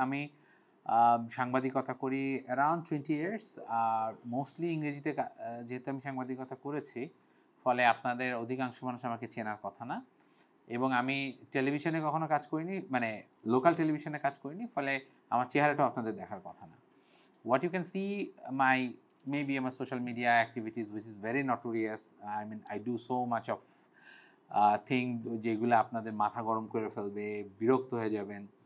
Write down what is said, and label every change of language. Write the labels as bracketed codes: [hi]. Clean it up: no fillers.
[bn] আমি সাংবাদিকতা করি [en] Around 20 years. [bn] আর মোস্টলি ইংরেজিতে যেহেতু আমি সাংবাদিকতা করেছি, ফলে আপনাদের অধিকাংশ মানুষ আমাকে চেনার কথা না। এবং আমি টেলিভিশনে কখনো কাজ করিনি, মানে লোকাল টেলিভিশনে কাজ করিনি, ফলে আমার চেহারাটাও আপনাদের দেখার কথা না। [en] What you can see my maybe my social media activities, which is very notorious. I mean, I do so much of thing [bn] যেগুলো আপনাদের মাথা গরম করে ফেলবে, বিরক্ত হয়ে যাবেন।